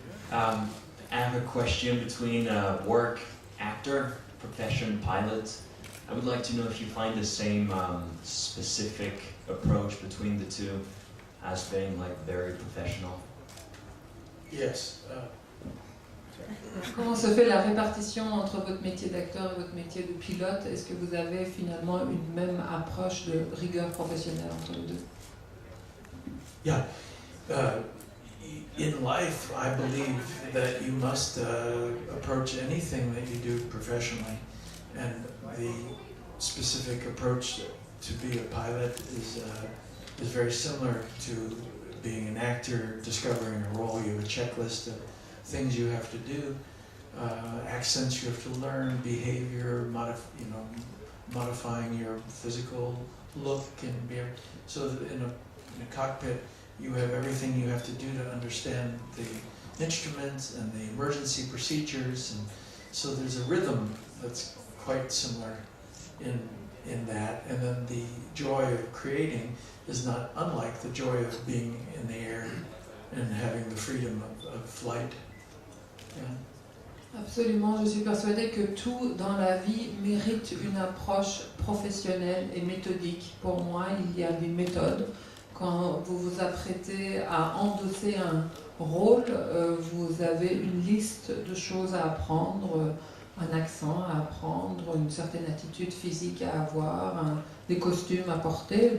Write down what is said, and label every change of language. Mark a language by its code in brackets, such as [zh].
[en] I have a question between work, actor, profession, pilot. I would like to know if you find the same specific approach between the two as being like very professional. Yes. [fr] Comment se fait la répartition entre votre métier d'acteur et votre métier de pilote? Est-ce que vous avez finalement une même approche de rigueur professionnelle entre les deux? [en] Yeah. In life, I believe that you must approach anything that you do professionally, and the specific approach to be a pilot is very similar to being an actor, discovering a role. You have a checklist of things you have to do, accents you have to learn, behavior, modifying your physical look, and so that in a cockpit, you have everything you have to do to understand the instruments and the emergency procedures, and so there's a rhythm that's quite similar in that. And then the joy of creating is not unlike the joy of being in the air and having the freedom of flight. Yeah. [fr] Absolument, je suis persuadée que tout dans la vie mérite une approche professionnelle et méthodique. Pour moi, il y a des méthodes. Quand vous vous apprêtez à endosser un rôle, vous avez une liste de choses à apprendre, un accent à apprendre, une certaine attitude physique à avoir, des costumes à porter.